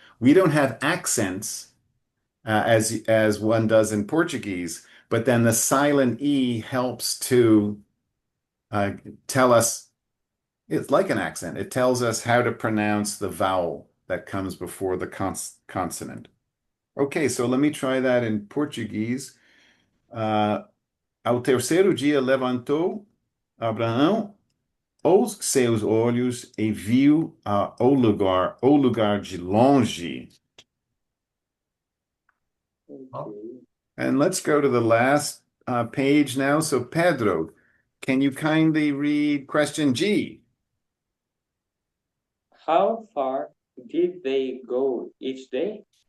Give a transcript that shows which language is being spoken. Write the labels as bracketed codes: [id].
[en] We don't have accents as one does in Portuguese, but then the silent E helps to uh, tell us, it's like an accent. It tells us how to pronounce the vowel that comes before the consonant. Okay, so let me try that in Portuguese. [pt] Ao terceiro dia levantou Abraão os seus olhos e viu o lugar de longe. [en] Okay. And let's go to the last page now. So, Pedro, can you kindly read question G? How far did they go each day?